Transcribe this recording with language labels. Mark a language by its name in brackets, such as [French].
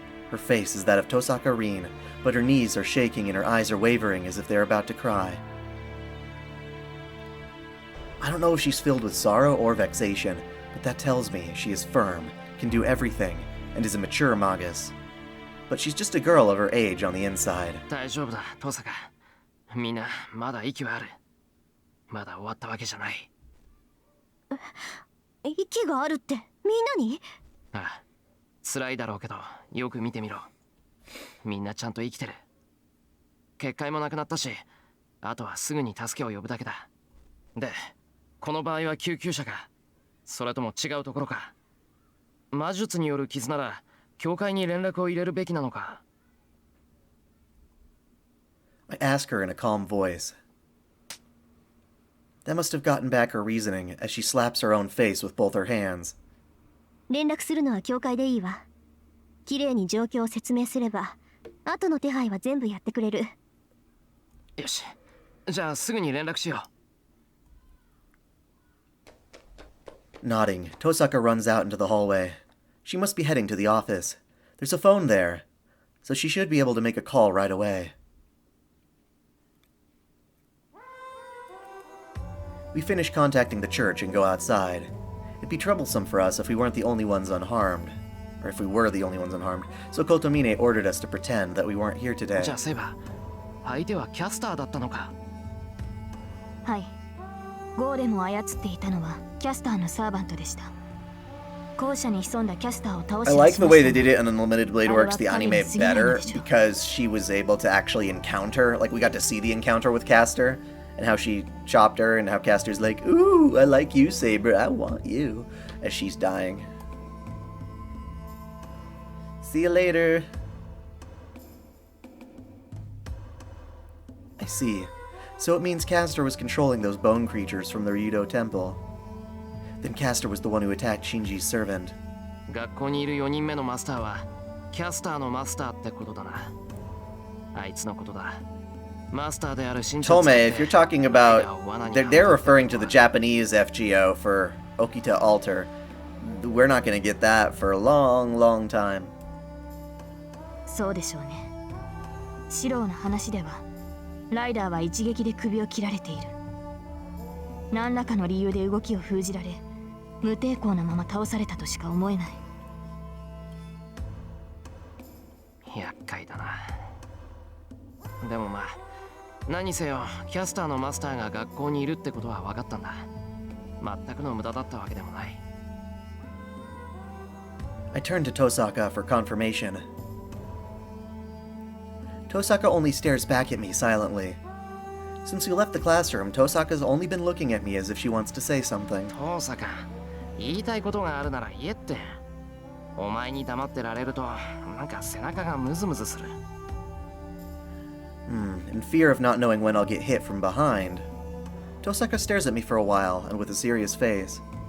[English] Her face is that of Tosaka Rin, but her knees are shaking and her eyes are wavering as if they're about to cry. I don't know if she's filled with sorrow or vexation, but that tells me she is firm, can do everything, and is a mature magus. But she's just a girl of her age on the inside. [Japanese] 大丈夫だ、トサカ。みんなまだ息はある。まだ終わったわけじゃない。息があるってみんなに？ああ、辛いだろうけどよく見てみろ。みんなちゃんと生きてる。結界もなくなったし、あとはすぐに助けを呼ぶだけだ。で、この場合は救急車か、それとも違うところか。魔術による傷なら教会に連絡を入れるべきなのか。 [English] I ask her in a calm voice. That must have gotten back her reasoning as she slaps her own face with both her hands. [Japanese] 連絡するのは教会でいいわ。きれいに状況を説明すれば、後の手配は全部やってくれる。よし、じゃあすぐに連絡しよう。 [English] Nodding, Tosaka runs out into the hallway. She must be heading to the office. There's a phone there, so she should be able to make a call right away. We finish contacting the church and go outside. It'd be troublesome for us if we weren't the only ones unharmed. Or if we were the only ones unharmed. So Kotomine ordered us to pretend that we weren't here today. [Japanese] じゃあセイバー、相手はキャスターだったのか。はい。ゴーレムを操っていたのはキャスターのサーバントでした。校舎に潜んだキャスターを倒し [English] I like the way they did it in Unlimited Blade Works the anime better because she was able to actually encounter, like we got to see the encounter with Caster and how she chopped her and how Caster's like, ooh, I like you, Saber, I want you, as she's dying. See you later. I see. So it means Caster was controlling those bone creatures from the Ryudo Temple. Then Caster was the one who attacked Shinji's servant. [Japanese] 学校にいる4人目のマスターはキャスターのマスターってことだな。あいつのことだ。マスターであるシンジを [English] Tome, if you're talking about... They're referring to the Japanese FGO for Okita Alter. We're not gonna get that for a long, long time. [Japanese] そうでしょうね。シローの話ではライダーは一撃で首を切られている。何らかの理由で動きを封じられ、無抵抗なまま倒されたとしか思えない。厄介だな。でもまあ、何せよキャスターのマスターが学校にいるってことは分かったんだ。全くの無駄だったわけでもない。 [English] I turned to Tosaka for confirmation. Tosaka only stares back at me silently. Since we left the classroom, Tosaka's only been looking at me as if she wants to say something. [Japanese] トサカ、言いたいことがあるなら言えって。お前に黙ってられると、なんか背中がムズムズする。 [English] In fear of not knowing when I'll get hit from behind, Tosaka stares at me for a while and with a serious face.